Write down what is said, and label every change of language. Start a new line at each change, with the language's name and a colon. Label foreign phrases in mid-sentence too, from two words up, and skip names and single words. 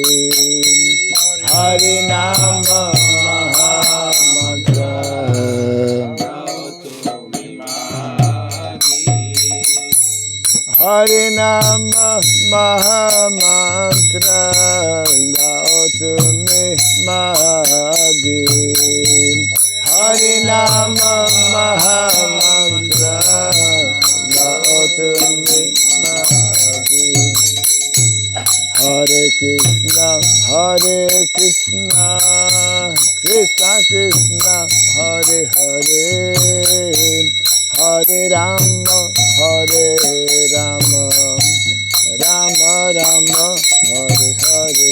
Bangla: হরিনাম মহামন্ত্র হরিনাম মহামন্ত্র লও তুমি মাগি. হরিনাম মহামন্ত্র লও তুমি মাগি.
Sanskrit: हरे कृष्ण कृष्ण कृष्ण हरे हरे हरे राम राम राम हरे हरे Hare Rama Rama Rama Hare Hare.